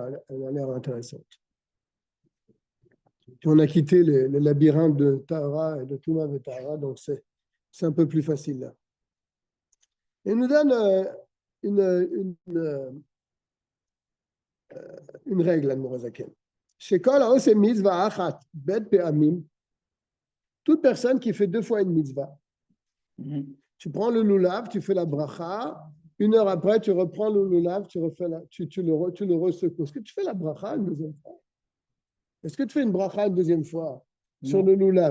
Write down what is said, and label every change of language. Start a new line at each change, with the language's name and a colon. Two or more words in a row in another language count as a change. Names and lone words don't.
French: Elle a l'air intéressante. Puis on a quitté le labyrinthe de Tahara et de Touma et Tahara, donc c'est un peu plus facile là. Il nous donne une règle, Admorazaken.
Hebrew: Chez כל העושה מצוה אחת ב' פעמים,
French: toute personne qui fait 2 fois une mitzvah, tu prends le lulav, tu fais la bracha. 1 heure après, tu reprends le lulav, tu le resecoues. Est-ce que tu fais la bracha une deuxième fois? Est-ce que tu fais une bracha une deuxième fois sur le lulav?